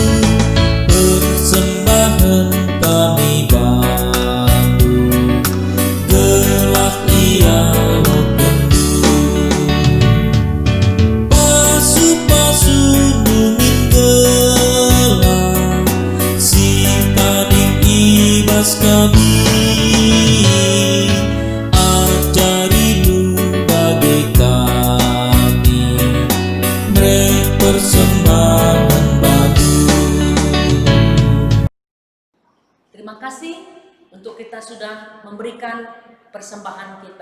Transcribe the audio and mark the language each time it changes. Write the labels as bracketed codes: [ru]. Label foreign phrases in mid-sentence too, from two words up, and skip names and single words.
[btx] persembahan kami bantu gelah ia kendu pasu-pasu numin gelah si tadik ibas kami [id] Terima kasih untuk kita sudah memberikan persembahan kita.